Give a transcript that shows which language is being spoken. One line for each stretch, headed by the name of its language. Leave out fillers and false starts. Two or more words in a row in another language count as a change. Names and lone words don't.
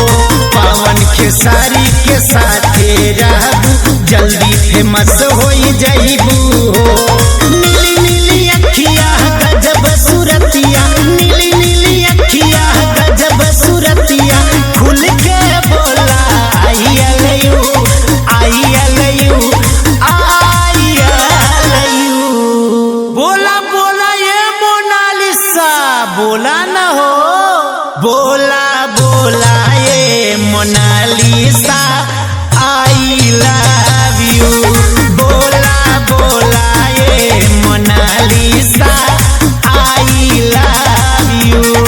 Bhojpuri: पावन खेसारी के साथे रहबू जल्दी फेमस हो जाइबू हो। नीली नीली अखिया गजब सूरतिया, नीली नीली अखिया गजब सूरतिया, खुल के बोला
English: I love you, I love you, I love you.
Bhojpuri: बोला बोला ये मोनालिसा, बोला न हो, बोला बोला ये मोनालिसा
English: I love you.
Bhojpuri: बोला बोला ये मोनालिसा
English: I love you.